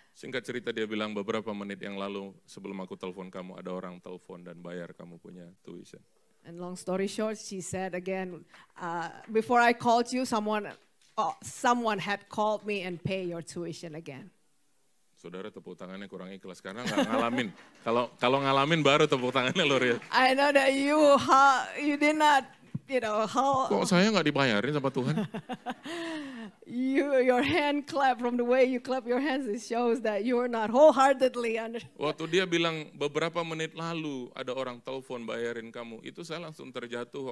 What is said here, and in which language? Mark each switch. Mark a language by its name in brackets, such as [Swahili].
[Indonesian] Singkat cerita dia bilang beberapa menit yang lalu sebelum aku telepon kamu ada orang telepon dan bayar kamu punya tuition. [English] And long story short, she said again, before I called you, someone had called me and pay your tuition again. [Indonesian] Saudara tepuk tangannya kurang ikhlas karena nggak ngalamin. Kalau ngalamin baru tepuk tangannya luar biasa. [English] I know that you did not, how. [Indonesian] Kok saya nggak dibayarin sama Tuhan? [English] Your hand clap, from the way you clap your hands, it shows that you are not wholeheartedly under. [Indonesian] Waktu dia bilang beberapa menit lalu ada orang telepon bayarin kamu, itu saya langsung terjatuh.